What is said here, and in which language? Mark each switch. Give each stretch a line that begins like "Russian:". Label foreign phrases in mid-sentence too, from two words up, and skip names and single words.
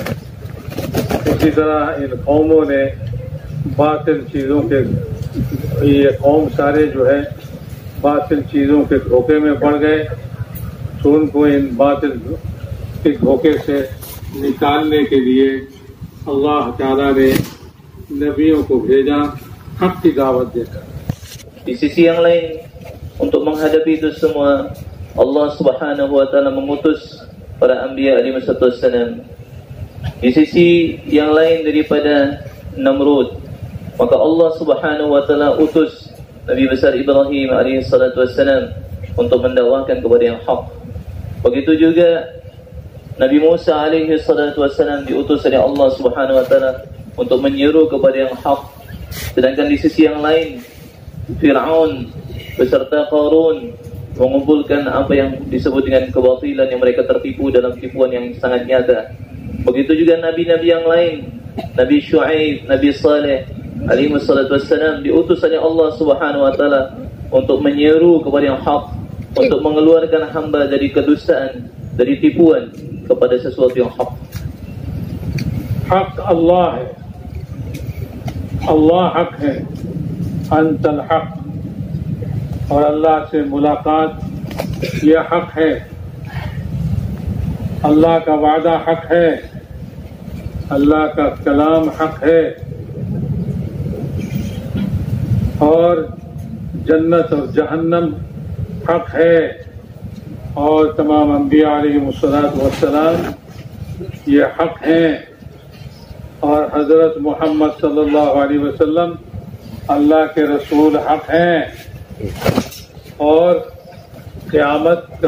Hindi: इसी तरह इन कौमों ने बातिल चीज़ों के, ये कौम सारे जो है बातिल चीज़ों के धोखे में पड़ गए, तो उनको इन बातिल के धोखे से निकालने के लिए अल्लाह ताला ने नबियों को भेजा हक की दावत देकर।
Indonesian: Di sisi yang lain, untuk menghadapi itu semua, Allah
Arabic: سبحانه وتعالى
Indonesian: mengutus para anbiya
Arabic: عليه والسلام.
Indonesian: Di sisi yang lain daripada Namrud, maka Allah
Arabic: سبحانه وتعالى
Indonesian: utus Nabi besar Ibrahim
Arabic: عليه الصلاة والسلام
Indonesian: untuk mendakwahkan kepada yang hak. Begitu juga Nabi Musa
Arabic: عليه الصلاة والسلام
Indonesian: diutus oleh Allah
Arabic: سبحانه وتعالى
Indonesian: untuk menyeru kepada yang hak. Sedangkan di sisi yang lain Fir'aun beserta Qarun mengumpulkan apa yang disebut dengan kebatilan yang mereka tertipu dalam tipuan yang sangat nyata. Begitu juga nabi-nabi yang lain, Nabi Syuaib, Nabi Saleh
Arabic: عليه الصلاة والسلام
Indonesian: diutus oleh Allah
Arabic: سبحانه وتعالى
Indonesian: untuk menyeru kepada yang hak, untuk mengeluarkan hamba dari kedustaan, dari tipuan kepada sesuatu yang hak.
Hindi: हक अल्लाह है, अल्लाह हक है,
Arabic: أنت الحق,
Hindi: और अल्लाह से मुलाकात ये हक है। अल्लाह का वादा हक है, अल्लाह का कलाम हक है, और जन्नत और जहन्नम हक है, और तमाम अंबिया अलैहिमुस्सलाम ये हक हैं, और हजरत मोहम्मद
Arabic: صلى الله عليه وسلم
Hindi: अल्लाह के रसूल हक हैं, और क़यामत